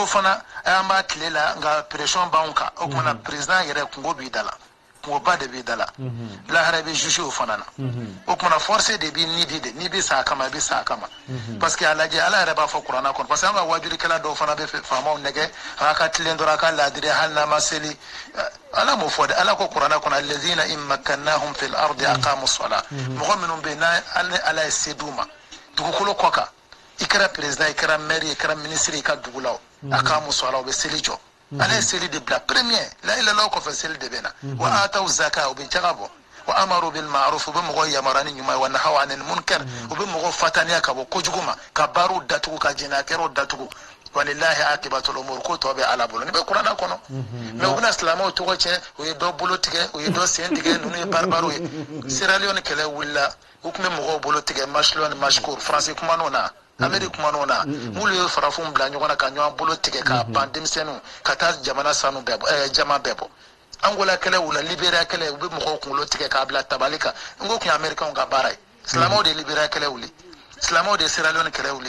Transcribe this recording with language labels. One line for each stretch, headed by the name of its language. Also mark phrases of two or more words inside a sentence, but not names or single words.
Bambara: fana an b'a tile la nka pression b'anw kan o kumana président yɛrɛ kungo b'i da la kungoba de b'i da la lahara bɛ juge o fana na o kumana forcé de b'i nidi de n'i bɛ sa a kama i bɛ sa a kama
French: parce que
Bambara: a lajɛ ala yɛrɛ b'a fɔ kuranna kɔnɔ
French: parce que
Bambara: an ka wajurikɛla dɔw fana bɛ faamaw nɛgɛ a ka tilen dɔrɔn a ka laadiri hali n'a ma seli ala m'o fɔ dɛ ala ko kuranna kɔnɔ
Arabic: الذين إن مكناهم في الأرض أقاموا الصلاة
Bambara: mɔgɔ minnu bɛ yen ni ala ye se d'u ma dugukolo kɔ kan i kɛra président i kɛra maire i kɛra ministre i ka dugu la
Arabic: أقاموا الصلاة
Bambara: u bɛ seli jɔ ala ye seli de bila premier la ilaha kɔfɛ seli de bɛ na
Arabic: وآتوا الزكاة
Bambara: u bɛ jaga bɔ
Arabic: وأمروا بالمعروف
Bambara: u bɛ mɔgɔ yamaruya ni ɲuman ye
Arabic: ونهوا عن المنكر
Bambara: u bɛ mɔgɔ fataniya ka bɔ kojugu ma ka baaraw datugu ka jinɛkɛraw datugu
Arabic: ولله عاقبة الأمور
Bambara: ko tɔ bɛ ala bolo ni bɛ kuranna kɔnɔ mais u bɛna silamɛw tɔgɔ tiɲɛ u ye dɔ bolo tigɛ u ye dɔ sen tigɛ ninnu ye baribariw ye Sierra Leone kɛlɛ wulila u tun bɛ mɔgɔw bolo tigɛ Mashlo ni Mashkur Faransi kuman'o na Amérique kuman'o na m'olu ye farafinw bila ɲɔgɔn na ka ɲɔgɔn bolo tigɛ k'a ban denmisɛnninw ka taa jamana sanu bɛɛ bɔ jama bɛɛ bɔ Angola kɛlɛ wula Libéria kɛlɛ u bɛ mɔgɔw kunkolo tigɛ k'a bila tabali kan n ko tun ye Américains ka baara ye silamɛw de ye Libéria kɛlɛ wuli silamɛw de ye Sierra Leone kɛlɛ wuli